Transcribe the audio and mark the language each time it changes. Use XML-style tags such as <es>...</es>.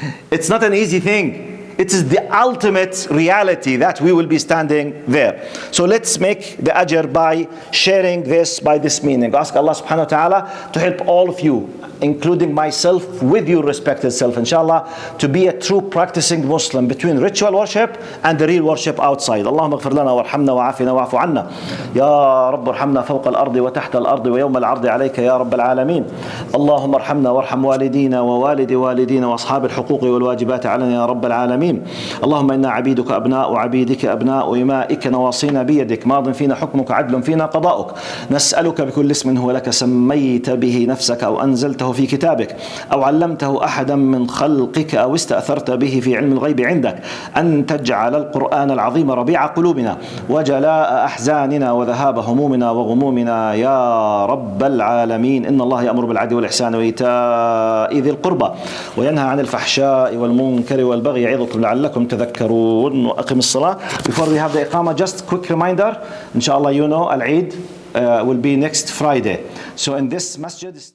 <en>It's not an easy thing. It is the ultimate reality that we will be standing there. So let's make the ajr by sharing this, by this meaning. Ask Allah subhanahu wa ta'ala to help all of you, including myself, with your respected self, inshallah, to be a true practicing Muslim between ritual worship and the real worship outside.</en> <ar>Allahumma اغفر لنا وارحمنا وعافنا واعف عنا يا رب ارحمنا فوق الأرض وتحت الأرض ويوم العرض عليك يا رب العالمين. اللهم ارحمنا وارحم والدينا ووالد والدينا وأصحاب الحقوق والواجبات علينا يا رب العالمين. اللهم إنا عبيدك أبناء عبيدك أبناء إمائك نواصينا بيدك ماض فينا حكمك عدل فينا قضاؤك. نسألك بكل اسم هو لك سميت به نفسك أو أنزلته أنزلته في كتابك أو علمته أحدا من خلقك أو استأثرت به في علم الغيب عندك أن تجعل القرآن العظيم ربيع قلوبنا وجلاء أحزاننا وذهاب همومنا وغمومنا يا رب العالمين. إن الله يأمر بالعدل والإحسان وإيتاء ذي القربى وينهى عن الفحشاء والمنكر والبغي يعظكم لعلكم تذكرون. وأقم الصلاة.</ar> <en>Before we have the إقامة, just quick reminder, inshallah, you know, Al-Eid will be next Friday. So in this masjid</en>